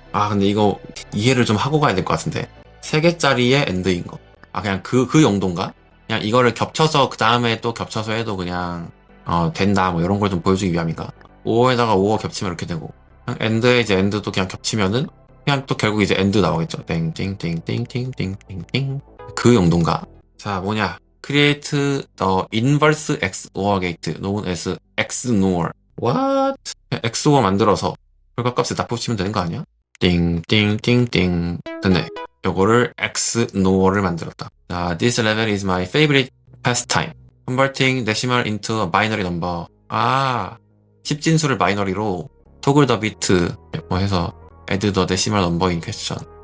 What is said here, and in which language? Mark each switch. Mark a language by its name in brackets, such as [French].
[Korean] 근데 이거 이해를 좀 하고 가야 될 것 같은데 3개짜리의 엔드인 거. 그냥 그 용도인가? 그냥 이거를 겹쳐서 그 다음에 또 겹쳐서 해도 그냥 된다 뭐 이런 걸 좀 보여주기 위함인가? 5호에다가 5호 겹치면 이렇게 되고 그냥 엔드에 이제 엔드도 그냥 겹치면은 그냥 또 결국 이제 엔드 나오겠죠. 땡땡땡땡땡땡땡땡 그 용도인가? 자 뭐냐? [English] Create the inverse XOR gate known as XNOR. What? [Korean] XOR 만들어서 결과값에 다 붙이면 되는 거 아니야? 띵띵띵띵 됐네. 요거를 XNOR를 만들었다. [English] This level is my favorite pastime. Converting decimal into a binary number. [Korean] 10진수를 바이너리로 [English] toggle the bit [Korean] 뭐 해서 [English] add the decimal number in question.